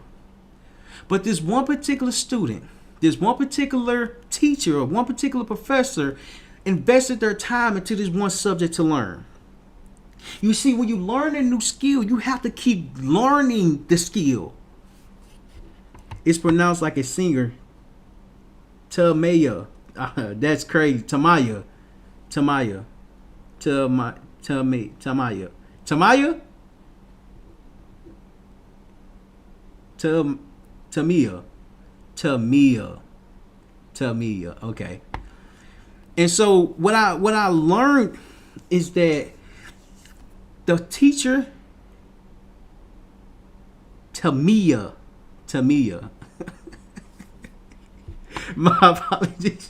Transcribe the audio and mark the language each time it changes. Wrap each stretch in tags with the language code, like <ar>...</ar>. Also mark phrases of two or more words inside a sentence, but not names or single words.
<en>But this one particular student, this one particular teacher or one particular professor invested their time into this one subject to learn. You see, when you learn a new skill, you have to keep learning the skill. It's pronounced like a singer. Tamaya. That's crazy. Tamaya. Tamaya. Tamaya. Tamaya. Tamaya? Tamia. Tamia. Okay. And so what I learned is that the teacher, Tamia, my apologies.</en>